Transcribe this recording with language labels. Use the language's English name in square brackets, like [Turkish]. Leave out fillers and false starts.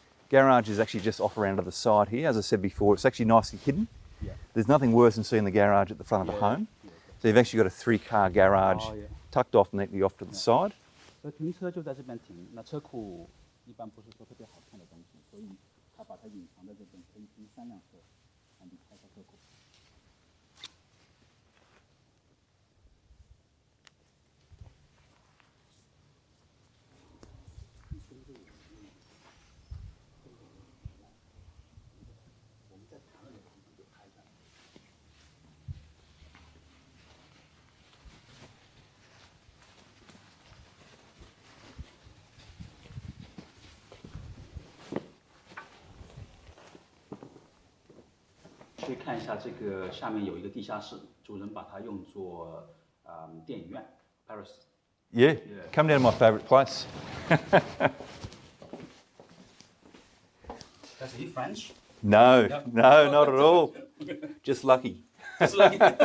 [English] Garage is actually just off around to the side here. As I said before, it's actually nicely hidden. There's nothing worse than seeing the garage at the front of a home. So you've actually got a 3-car garage tucked off neatly off to the side. [Chinese] 所以停车就在这边停，那车库一般不是说特别好看的东西，所以他把它隐藏在这边，可以停3辆车，让你开到车库。去看一下这个下面有一个地下室，主人把它用作电影院 ，Paris。 [English] Yeah, come down to my favourite place. Does he French? No, not at all. Just lucky. Just lucky.